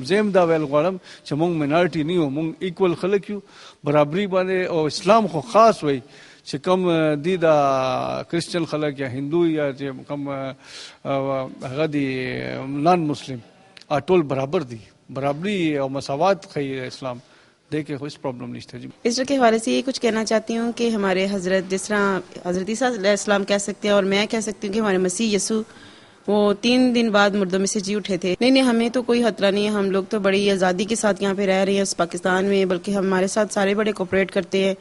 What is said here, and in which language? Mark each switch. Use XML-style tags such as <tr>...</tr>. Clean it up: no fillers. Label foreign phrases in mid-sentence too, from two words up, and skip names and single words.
<ps>زم دا ویل غواړم چې موږ مینارټي نه یو، موږ ایکول خلک یو برابري باندې. او اسلام خو خاص وایي چې کوم دی دا کرسچن خلک یا هندو یا چې کوم هغه دی</ps> <en>non Muslim</en> <ps>ټول برابر دي، برابری او مساوات ښیي اسلام.</ps> <ur>دیکھیں اس پرابلم نہیں تھا. جی اسٹر کے حوالے سے یہ کچھ کہنا چاہتی ہوں کہ ہمارے حضرت جس طرح حضرت عیسیٰ</ur> <ar>علیہ السلام</ar> <ur>کہہ سکتے ہیں اور میں کہہ سکتی ہوں کہ ہمارے مسیح یسوع وہ 3 دن بعد مردوں میں سے جی اٹھے تھے. نہیں ہمیں تو کوئی خطرہ نہیں ہے، ہم لوگ تو بڑی آزادی کے ساتھ یہاں پہ رہ رہے ہیں اس پاکستان میں، بلکہ ہمارے ساتھ سارے بڑے کوپریٹ کرتے ہیں.</ur>